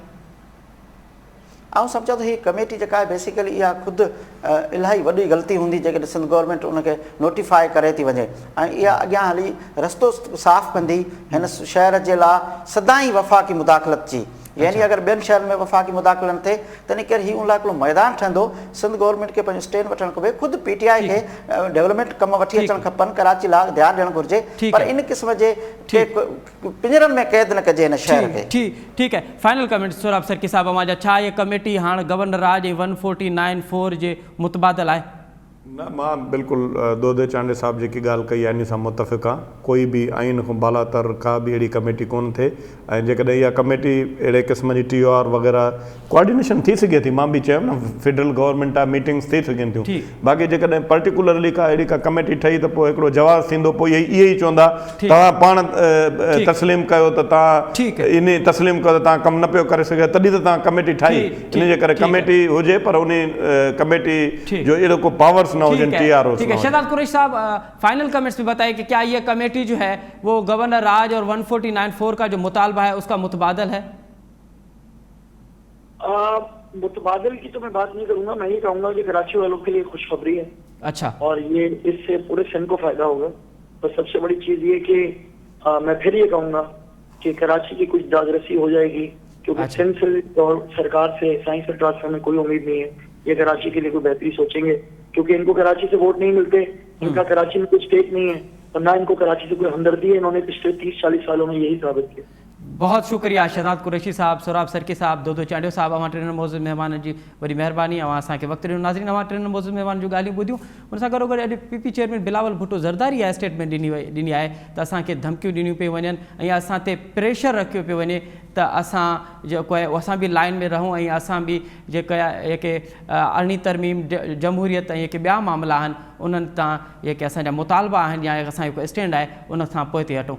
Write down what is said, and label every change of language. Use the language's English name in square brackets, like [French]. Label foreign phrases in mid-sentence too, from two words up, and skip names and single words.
[Sindhi] आउं सम्झां थो हीअ कमेटी जेका आहे बेसिकली इहा ख़ुदि इलाही वॾी ग़लती हूंदी जेकॾहिं सिंध गवर्नमेंट उनखे नोटिफाई करे थी वञे ऐं इहा अॻियां हली रस्तो साफ़ कंदी हिन शहर जे लाइ सदाईं वफ़ाक़ी मुदाख़लत जी। यानी अगर ॿियनि शहरनि में वफ़ाक़ी मुदाख़िल न थिए तंहिं करे हीउ उन लाइ हिकिड़ो मैदान ठहंदो। सिंध गवर्नमेंट खे पंहिंजो स्टैंड वठणु खपे, ख़ुदि PTI खे डेवलपमेंट कम वठी अचणु खपनि, कराची लाइ ध्यानु ॾियणु घुरिजे, पर इन क़िस्म जे पिंजरनि में क़ैद न कजे हिन शहर खे। ठीकु है, [English] final comment [Sindhi] सोराब सरकी साहब अवां जा छा इहा कमेटी हाणे गवर्नर राज 1494 जे मुतबादिल आहे? न, मां बिल्कुलु दोदे चांडे साहब जेकी ॻाल्हि कई आहे इन सां मुतफ़िक़ आहे। कोई बि आइन खां बालातर का बि अहिड़ी कमेटी कोन थिए ऐं जेकॾहिं इहा कमेटी अहिड़े क़िस्म जी TOR वग़ैरह कोऑर्डिनेशन थी सघे थी, मां बि चयो न [English] federal government [Sindhi] आहे, मीटिंग्स थी सघनि थियूं। बाक़ी जेकॾहिं पर्टिकुलरली का अहिड़ी का कमेटी ठही त पोइ हिकिड़ो जवाबु थींदो, पोइ इहे ई चवंदा तव्हां पाण तस्लीम कयो त तव्हां इन तस्लीम कयो त तव्हां कमु न पियो करे सघे, तॾहिं त तव्हां कमेटी ठाही। इन जे करे कमेटी हुजे पर उन कमेटी जो अहिड़ो को पावर्स न हो जिन TRO। [Urdu] ٹھیک ہے، شہزاد قریشی صاحب [English] final comments [Urdu] میں بتائیے کہ کیا یہ کمیٹی جو ہے وہ گورنر راج اور 1494 کا جو مطالبہ ہے اسکا متبادل ہے? متبادل کی تو میں بات نہیں کروں گا، میں یہ کہوں گا کہ کراچی والوں کے لیے خوشخبری ہے. اچھا، اور یہ اس سے پورے سندھ کو فائدہ ہوگا۔ تو سب سے بڑی چیز یہ کہ میں پھر یہ کہوں گا کہ کراچی کی کچھ دادرسی ہو جائے گی، کیونکہ سندھ سے اور سرکار سے سائنس ٹرانسفر میں کوئی امید نہیں ہے. یہ کراچی کے لیے کوئی بہتری سوچیں گے، کیونکہ انکو کراچی سے ووٹ نہیں ملتے، انکا کراچی میں کچھ اسٹیک نہیں ہے اور نہ انکو کراچی سے کوئی ہمدردی ہے. انہوں نے پچھلے 30-40 سالوں میں یہی ثابت کیا. [Sindhi] बहुत शुक्रिया शहजाद कुरैशी साहब, सोराब सरकी साहब, दोदो चांडियो साहब, अवां टिनि मौजूद मेहमान जी वॾी महिरबानी, अवां असांखे वक़्तु ॾिनो। नाज़रीन, अवां टिनि मौजूद मेहमान जूं ॻाल्हियूं ॿुधियूं। उन सां गॾोगॾु अॼु PP चेयरमैन बिलावल भुट्टो ज़रदारी आहे स्टेटमेंट ॾिनी आहे त असांखे धमकियूं ॾिनियूं पियूं वञनि ऐं असां ते प्रेशर रखियो पियो वञे त असां जेको आहे असां बि लाइन में रहूं ऐं असां बि जेके अरिड़हीं तरमीम जमहूरियत ऐं जेके ॿिया मामला आहिनि उन्हनि तां जेके असांजा मुतालबा आहिनि या असांजो जेको स्टैंड आहे उन सां पोइ ते हटूं।